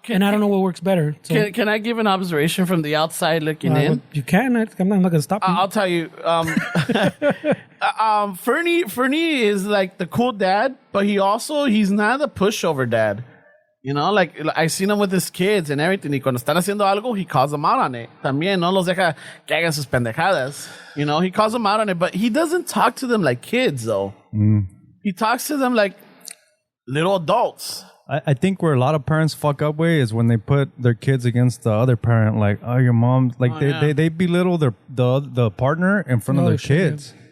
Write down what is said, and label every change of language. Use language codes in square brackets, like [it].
[en] and I don't know what works better. So. Can I give an observation from the outside looking in? You can. I'm not going to stop you. I'll tell you. Fernie is like the cool dad, but he's not a pushover dad. You know, like I seen him with his kids and everything. [es] Y cuando están haciendo algo, [en] he calls them out on it. [es] También no los deja que hagan sus pendejadas. [en] You know, he calls them out on it, but he doesn't talk to them like kids, though. Mm. He talks to them like little adults. I think where a lot of parents fuck up way is when they put their kids against the other parent. Like, oh, your mom, like they belittle the partner in front of their kids. Yeah.